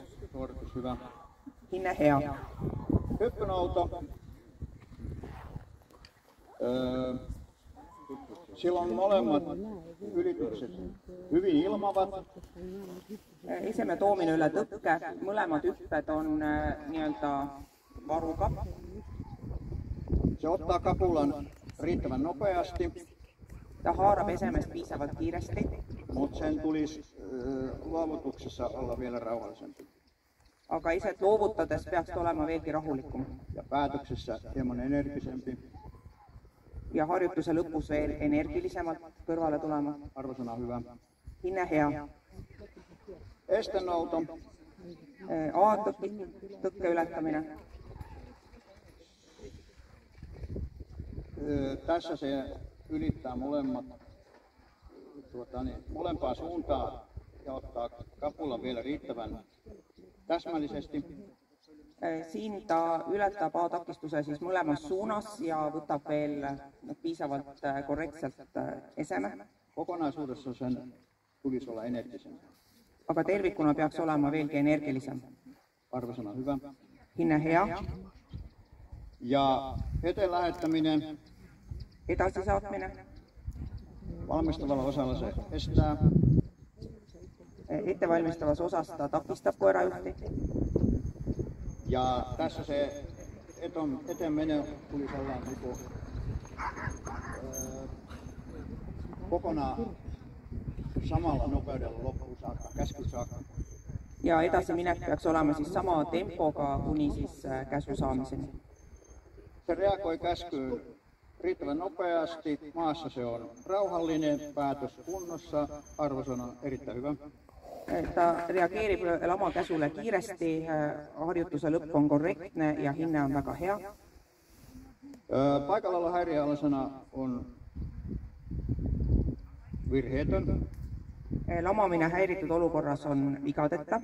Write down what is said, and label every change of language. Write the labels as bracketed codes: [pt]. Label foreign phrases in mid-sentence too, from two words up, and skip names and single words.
[fi] Suoritus hyvä. [et] Hinne hea. [fi] Hyppynouto. Silloin molemmat ylitykset hyvin ilmavat. [et] Eseme toomine üle tõkke, mõlemad hüpped on nii-öelda varuga. [fi] Se ottaa kapulan riittävän nopeasti, [et] Ta haarab esemest piisavalt kiiresti, [fi] mutta sen tulisi luovutuksessa olla vielä rauhallisempi. [et] aga iset loovutades peaks ta olema veelgi rahulikum. [fi] Ja päätöksessä hieman energisempi. [et] Ja harjutuse lõpus veel energilisemalt kõrvale tulema. [fi] Arvosana hyvä. [et] Hinne hea. [fi] Estenouto. [et] Aatupik, tõkke ületamine. [fi] Tässä se ylittää molempaa suuntaan ja ottaa kapulan vielä riittävän täsmällisesti. [et] Siin ta ületab A-takistuse siis mõlemas suunas ja võtab veel piisavalt korrektselt eseme. [fi] Kokonaisuudessa sen tulisi olla energisempi. [et] Aga tervikuna peaks olema veelgi energilisem. [fi] Arvosana hyvä. [et] Hinne hea. [fi] Ja eteen lähettäminen. [et] Edasisaatmine. [fi] Valmistavalla osalla se estää. [et] Ettevalmistavas osas ta takistab koerajuhti. [fi] Ja tässä se eteen meno tulisi olla kokonaan samalla nopeudella loppuun saakka, käsky saakka. [et] Ja edasiminek peaks olema siis sama tempoga kuni siis käsu saamiseni. [fi] Se reagoi käskyyn riittävän nopeasti. Maassa se on rauhallinen, päätös kunnossa, arvosana erittäin hyvä. [et] Ta reageerib lama käsule kiiresti, harjutuse lõpp on korrektne ja hinne on väga hea. [fi] Paikalla häiriöalasena on virheetön. [et] Lamamine häiritud olukorras on vigadeta.